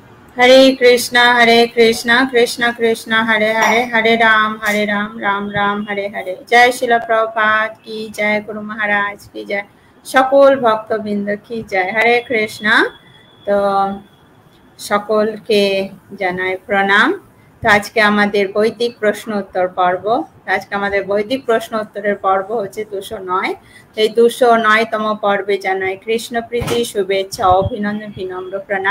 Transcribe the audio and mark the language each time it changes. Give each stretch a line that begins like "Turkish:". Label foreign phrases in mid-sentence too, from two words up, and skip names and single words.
Sanskrit: हरे कृष्णा कृष्ण कृष्ण हरे हरे हरे राम राम हरे हरे।
Hindi: जय शिला प्रभुपाद की जय, गुरु महाराज की जय,
Bangla: সকল ভক্তবৃন্দ কি জয়। হরে কৃষ্ণা। তো সকলকে জানাই প্রণাম। তো আজকে আমাদের বৈদিক প্রশ্ন উত্তর পর্ব। আজকে আমাদের বৈদিক প্রশ্ন উত্তরের পর্ব হচ্ছে 209। এই 209তম পর্বে জানাই কৃষ্ণ প্রীতি, শুভেচ্ছা, অভিনন্দন, বিনম্র প্রণাম।